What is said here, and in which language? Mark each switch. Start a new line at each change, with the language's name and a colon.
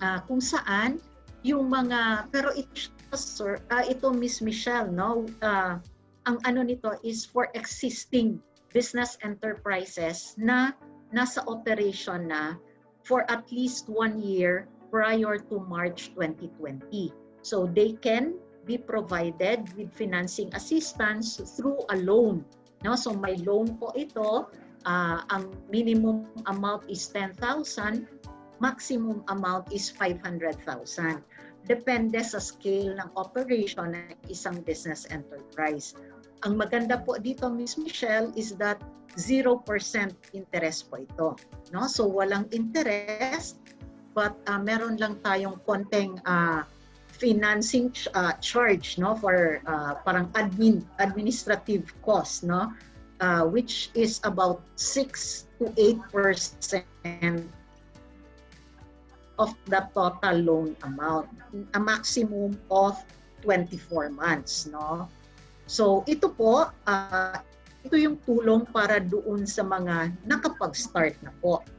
Filipino: Kung saan yung mga pero ito Miss Michelle, no, ang ano nito is
English: for existing business enterprises
Filipino: na nasa operation na for at least 1 year prior to March 2020.
English: So they can be provided with financing assistance through a loan.
Filipino: No, so may loan po ito. Ang minimum amount is 10,000, maximum amount is 500,000. Depende sa scale ng operation ng isang business enterprise. Ang maganda po dito, Miss Michelle,
English: is that 0% interest
Filipino: po ito.
English: No,
Filipino: so walang interest,
English: but
Filipino: meron lang tayong konting
English: financing charge, no, for parang administrative cost, no, which is about 6 to 8% of the total loan amount, a maximum of 24 months, no.
Filipino: So ito po, ito yung tulong para doon sa mga nakapag-start na po.